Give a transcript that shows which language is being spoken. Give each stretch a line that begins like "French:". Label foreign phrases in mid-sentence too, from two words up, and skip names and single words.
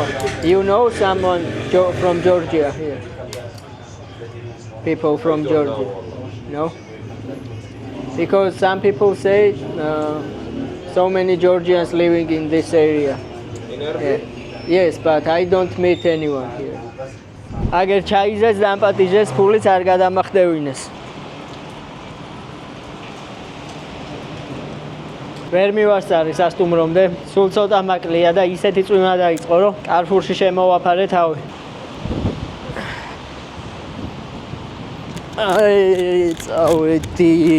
English: You know someone from Georgia here? People from Georgia? No? Because some people say so many Georgians living in this area. in Erbil. Yes, but I don't meet anyone here.
Georgian: Აგერ ჩაიზეს დამპატიჟეს ფულიც არ გადამახდევინეს. ვერ მივასწარი სასტუმრომდე, სულ ცოტა მაკლია და ისეთი წვიმა დაიწყო, რომ კარფურში შემოვაფარე თავი. აი, წავედი.